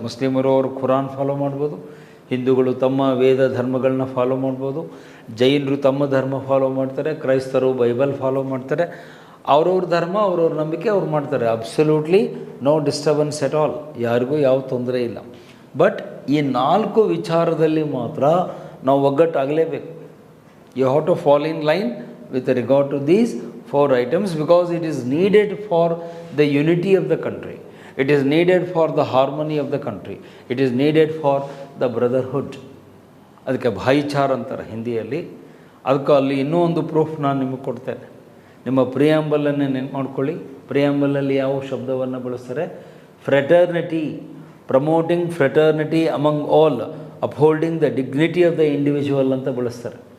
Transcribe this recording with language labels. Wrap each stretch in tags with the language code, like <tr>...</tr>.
<kn>ಮುಸ್ಲಿಮರು ಅವರು ಖುರಾನ್ ಫಾಲೋ ಮಾಡ್ಬೋದು, ಹಿಂದೂಗಳು ತಮ್ಮ ವೇದ ಧರ್ಮಗಳನ್ನ ಫಾಲೋ ಮಾಡ್ಬೋದು, ಜೈನರು ತಮ್ಮ ಧರ್ಮ ಫಾಲೋ ಮಾಡ್ತಾರೆ, ಕ್ರೈಸ್ತರು ಬೈಬಲ್ ಫಾಲೋ ಮಾಡ್ತಾರೆ. ಅವ್ರವ್ರ ಧರ್ಮ, ಅವ್ರವ್ರ ನಂಬಿಕೆ ಅವ್ರು ಮಾಡ್ತಾರೆ.</kn> <en>Absolutely no disturbance at all.</en> <kn>ಯಾರಿಗೂ ಯಾವ ತೊಂದರೆ ಇಲ್ಲ. ಬಟ್ ಈ 4 ವಿಚಾರದಲ್ಲಿ ಮಾತ್ರ ನಾವು ಒಗ್ಗಟ್ಟಾಗಲೇಬೇಕು.</kn> <en>You have to follow in line with regard to these 4 items, because it is needed for the unity of the country, it is needed for the harmony of the country, it is needed for the brotherhood.</en> <kn>ಅದಕ್ಕೆ ಭಾಯಿಚಾರ ಅಂತಾರೆ ಹಿಂದಿಯಲ್ಲಿ. ಅದಕ್ಕೆ ಅಲ್ಲಿ ಇನ್ನೂ ಒಂದು proof ನಾನು ನಿಮಗೆ ಕೊಡ್ತೇನೆ. ನಿಮ್ಮ ಪ್ರಿಯಾಂಬಲನ್ನೇ ನೆನ್ಪು ಮಾಡ್ಕೊಳ್ಳಿ. ಪ್ರಿಯಾಂಬಲಲ್ಲಿ ಯಾವ ಶಬ್ದವನ್ನು ಬಳಸ್ತಾರೆ?</kn> <en>fraternity, promoting fraternity among all, upholding the dignity of the individual</en> <kn>ಅಂತ ಬಳಸ್ತಾರೆ.</kn>